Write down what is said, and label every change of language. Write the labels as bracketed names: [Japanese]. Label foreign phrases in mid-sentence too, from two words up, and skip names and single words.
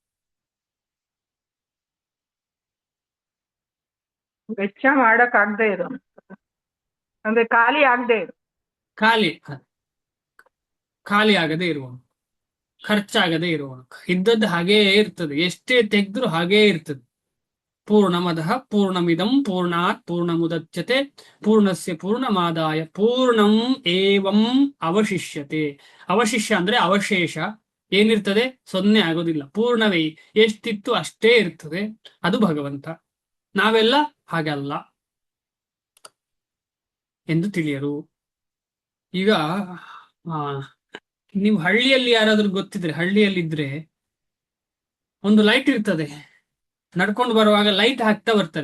[Kannada] ವೆಚ್ಚ ಮಾಡಕ್ ಆಗದೆ ಇರೋ, ಅಂದ್ರೆ ಖಾಲಿ ಆಗದೆ ಇರೋ, ಖಾಲಿ ಆಗದೆ ಇರುವನು, ಖರ್ಚಾಗದೆ ಇರುವನು. ಇದ್ದದ್ದು ಹಾಗೇ ಇರ್ತದೆ, ಎಷ್ಟೇ ತೆಗೆದ್ರು ಹಾಗೇ ಇರ್ತದೆ. [Sanskrit] ಪೂರ್ಣಮದಃ ಪೂರ್ಣಮಿದಂ ಪೂರ್ಣಾತ್ ಪೂರ್ಣಮುದಚ್ಯತೆ ಪೂರ್ಣಸ್ಯ ಪೂರ್ಣಮಾದಾಯ ಪೂರ್ಣಂ ಏವಂ ಅವಶಿಷ್ಯತೆ. [Kannada] ಅವಶಿಷ್ಯ ಅಂದ್ರೆ ಅವಶೇಷ. ಏನಿರ್ತದೆ? 0 ಆಗೋದಿಲ್ಲ. ಪೂರ್ಣವೇ, ಎಷ್ಟಿತ್ತು ಅಷ್ಟೇ ಇರ್ತದೆ. ಅದು ಭಗವಂತ. ನಾವೆಲ್ಲ ಹಾಗಲ್ಲ ಎಂದು ತಿಳಿಯರು. ಈಗ ನೀವು ಹಳ್ಳಿಯಲ್ಲಿ ಯಾರಾದ್ರೂ ಗೊತ್ತಿದ್ರೆ, ಹಳ್ಳಿಯಲ್ಲಿದ್ರೆ ಒಂದು ಲೈಟ್ ಇರ್ತದೆ, ನಡ್ಕೊಂಡು ಬರುವಾಗ ಲೈಟ್ ಹಾಕ್ತಾ ಬರ್ತಾರೆ.